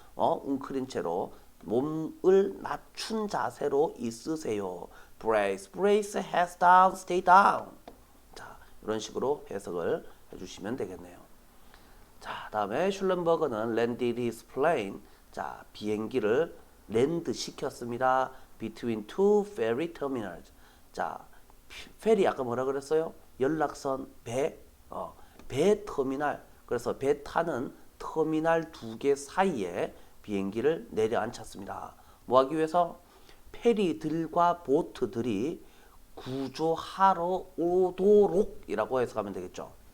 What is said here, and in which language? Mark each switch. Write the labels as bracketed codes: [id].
[ko] 웅크린 채로 몸을 낮춘 자세로 있으세요. [en] brace, heads down, stay down. [ko] 자, 이런 식으로 해석을 해주시면 되겠네요. 자, 다음에 슐렌버그는 [en] landed his plane. [ko] 자, 비행기를 랜드 시켰습니다. [en] between two ferry terminals. [ko] 자, 페리 아까 뭐라 그랬어요? 연락선, 배 터미널. 그래서 배 타는 터미널 두 개 사이에 비행기를 내려앉혔습니다. 뭐 하기 위해서? 페리들과 보트들이 구조하러 오도록이라고 해석하면 되겠죠.